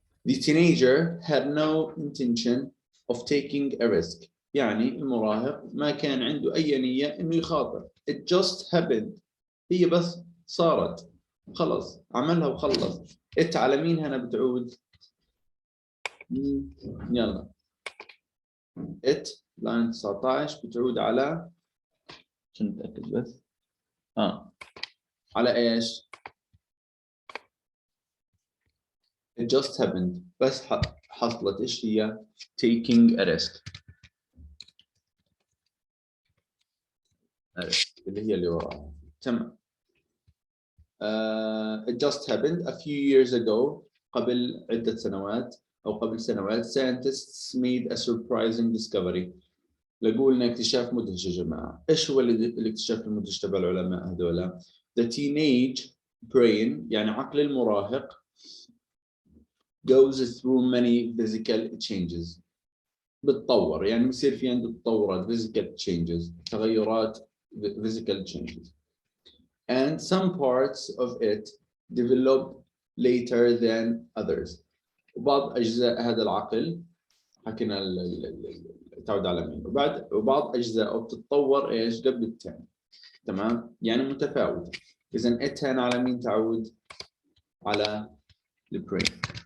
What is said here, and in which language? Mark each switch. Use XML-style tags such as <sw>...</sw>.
<en>The teenager had no intention of taking a risk.</en> <ar>يعني المراهق ما كان عنده أي نية إنه يخاطر.</ar> <en>It just happened.</en> <ar>هي بس صارت. خلص عملها وخلص. It على مين هنا بتعود؟ يلا. It لاين 19 بتعود على عشان نتأكد بس على ايش؟</ar> <en>it just happened</en> <ar>بس حصلت ايش هي؟</ar> <en>taking a risk</en> <ar>اللي هي اللي وراها. تمام.</ar> <en>it just happened a few years ago</en> <ar>قبل عدة سنوات أو قبل سنوات</ar> <en>scientists made a surprising discovery.</en> <ar>لقولنا اكتشاف مدهش يا جماعة. إيش هو الاكتشاف المدهش تبع العلماء هذولا؟</ar> <en>The teenage brain</en> <ar>يعني عقل المراهق</ar> <en>goes through many physical changes.</en> <ar>بتطور يعني بصير في عنده تطورات</ar> <en>physical changes</en> <ar>تغيرات physical changes.</ar> <en>And some parts of it develop later than others.</en> <ar>وبعض أجزاء هذا العقل حكينا تعود على مين وبعض أجزاءه بتتطور إيش قبل الثاني. تمام يعني متفاوتة. إذا it هنا على مين تعود؟ على البرين.</ar>